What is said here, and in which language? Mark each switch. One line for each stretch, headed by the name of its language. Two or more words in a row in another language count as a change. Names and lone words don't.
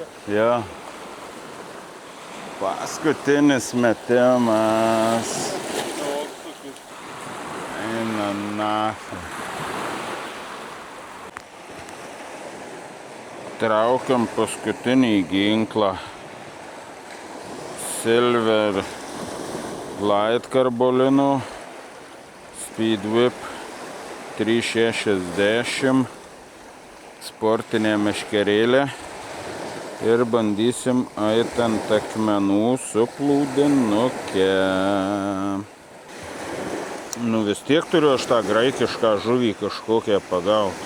Lithuanian: Jo. Paskutinis metimas. Eina nacha. Traukiam paskutinį ginklą. Silver Light karbolino. Speed Whip 360, sportinė meškerėlė ir bandysim eit ant akmenų su plūdinuke. Nu vis tiek turiu aš tą graikišką žuvį kažkokią pagauti.